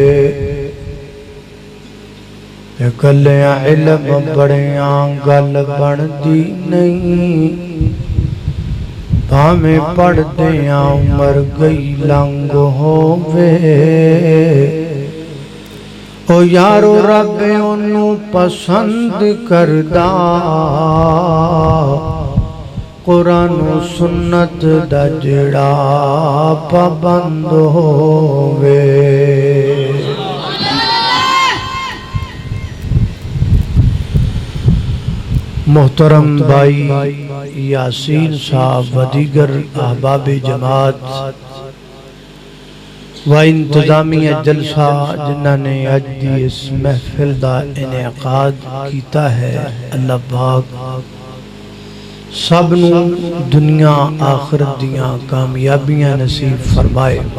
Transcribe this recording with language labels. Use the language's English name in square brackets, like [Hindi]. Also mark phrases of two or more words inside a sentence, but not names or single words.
[Punjabi] کلیاں علم بڑیاں گل بندی نہیں، پاویں پڑھدیاں عمر گئی لنگ ہووے۔ او یارو رب انہوں پسند کردا، قرآن و سنت دا جڑا پابند ہووے۔ محترم بھائی یاسین صاحب و دیگر احباب جماعت و انتظامیہ جلسہ جنہاں نے اج دی اس محفل دا انعقاد کیتا ہے، اللہ پاک سب نو دنیا آخرت دیاں کامیابیاں نصیب فرمائے۔